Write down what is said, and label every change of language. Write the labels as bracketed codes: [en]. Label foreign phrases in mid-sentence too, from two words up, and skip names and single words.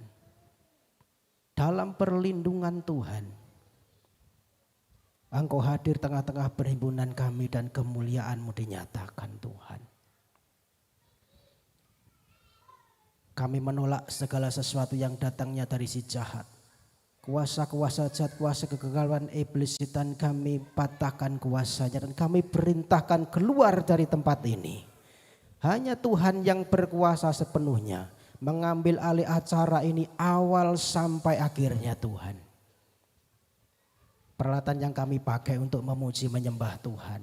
[id] Dalam perlindungan Tuhan, Engkau hadir tengah-tengah perhimpunan kami dan kemuliaan-Mu dinyatakan Tuhan. Kami menolak segala sesuatu yang datangnya dari si jahat. Kuasa-kuasa jahat, kuasa kegagalan iblis setan kami patahkan kuasanya dan kami perintahkan keluar dari tempat ini. Hanya Tuhan yang berkuasa sepenuhnya. Mengambil alih acara ini awal sampai akhirnya Tuhan. Peralatan yang kami pakai untuk memuji menyembah Tuhan.